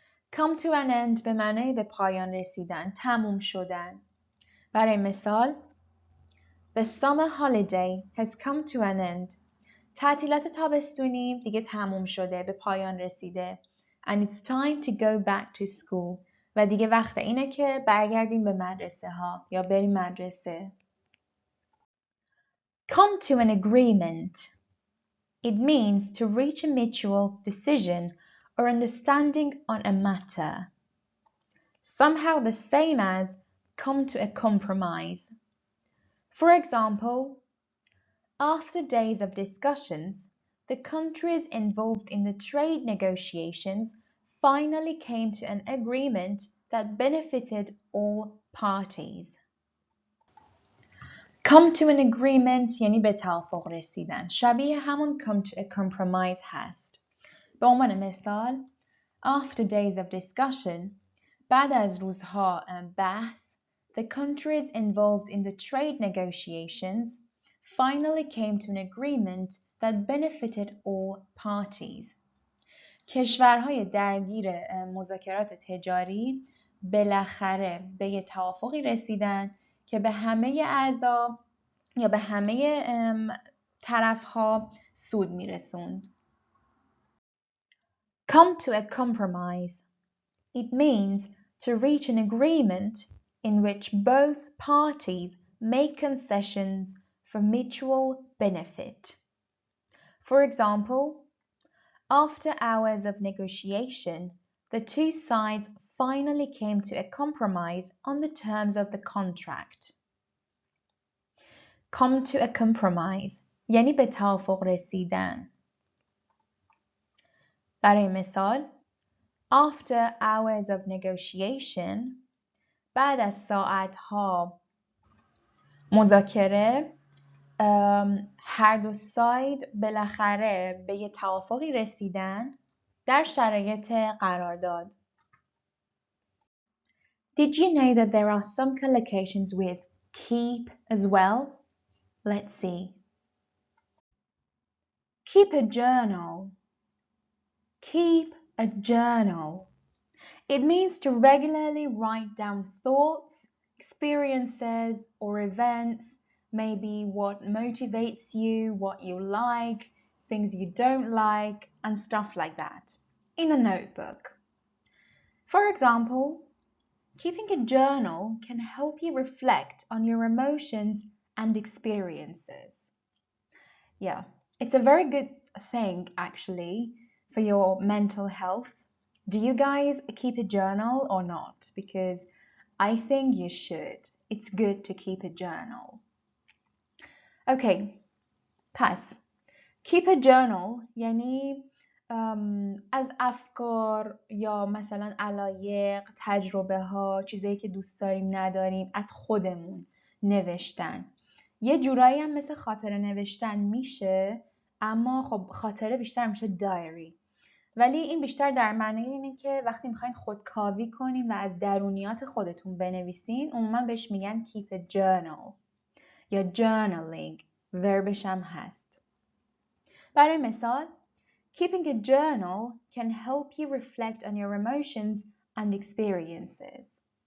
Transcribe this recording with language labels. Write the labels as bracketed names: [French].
[English] Come to an end [Persian] به معنای به پایان رسیدن، تموم شدن. برای مثال [English] The summer holiday has come to an end. [Persian] تعطیلات تابستونی دیگه تموم شده، به پایان رسیده. [English] And it's time to go back to school. [Persian] و دیگه وقت اینه که برگردیم به مدرسه ها یا بریم مدرسه. [English] Come to an agreement. It means to reach a mutual decision or understanding on a matter. Somehow the same as come to a compromise. For example, after days of discussions, the countries involved in the trade negotiations finally came to an agreement that benefited all parties. Come to an agreement [Persian] یعنی به توافق رسیدن. شبیه همون [English] come to a compromise [Persian] هست. به عنوان مثال [English] After days of discussion [Persian] بعد از روزها بحث [English] the countries involved in the trade negotiations finally came to an agreement that benefited all parties. [Persian] کشورهای درگیر مذاکرات تجاری بالاخره به یه توافقی رسیدن که به همه اعضا یا به همه طرفها سود میرسوند. [English] Come to a compromise. It means to reach an agreement in which both parties make concessions for mutual benefit. For example, after hours of negotiation, the two sides finally came to a compromise on the terms of the contract. Come to a compromise [Persian] یعنی به توافق رسیدن. برای مثال [English] After hours of negotiation [Persian] بعد از ساعتها مذاکره هر دو ساید بالاخره به یه توافقی رسیدن در شرایط قرارداد. [English] Did you know that there are some collocations with keep as well? Let's see. Keep a journal. Keep a journal. It means to regularly write down thoughts, experiences, or events, maybe what motivates you, what you like, things you don't like, and stuff like that, in a notebook. For example, keeping a journal can help you reflect on your emotions and experiences. Yeah, it's a very good thing actually for your mental health. Do you guys keep a journal or not? Because I think you should. It's good to keep a journal. [Persian] Okay, پس [English] keep a journal [Persian] یعنی از افکار یا مثلا علایق، تجربه ها، چیزایی که دوست داریم نداریم از خودمون نوشتن. یه جورایی هم مثل خاطره نوشتن میشه، اما خب خاطره بیشتر میشه دایری. ولی این بیشتر در معنی اینه که وقتی میخواین خودکاوی کنین و از درونیات خودتون بنویسین عموما بهش میگن [English] keep a journal [Persian] یا journaling، وربش هم هست. برای مثال [English] Keeping a journal can help you reflect on your emotions and experiences.